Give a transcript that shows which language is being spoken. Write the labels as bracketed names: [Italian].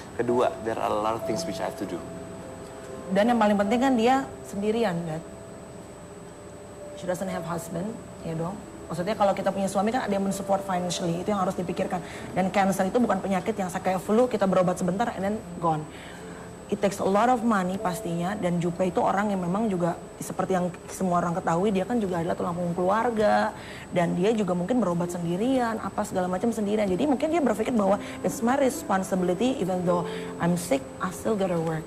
[English] Kedua, there are a lot of things which I have to do. [Indonesian] Dan yang paling penting kan dia sendirian, Dad. [English] She doesn't have husband, [Indonesian] ya dong. Maksudnya kalau kita punya suami kan ada yang mensupport financially, itu yang harus dipikirkan. Dan cancer itu bukan penyakit yang kayak flu, kita berobat sebentar [English] and then gone. It takes a lot of money [Indonesian] pastinya, dan Jupe itu orang yang memang juga seperti yang semua orang ketahui, dia kan juga adalah tulang punggung keluarga, dan dia juga mungkin berobat sendirian, apa segala macam sendirian. Jadi mungkin dia berpikir bahwa [English] it's my responsibility, even though I'm sick, I still gotta work.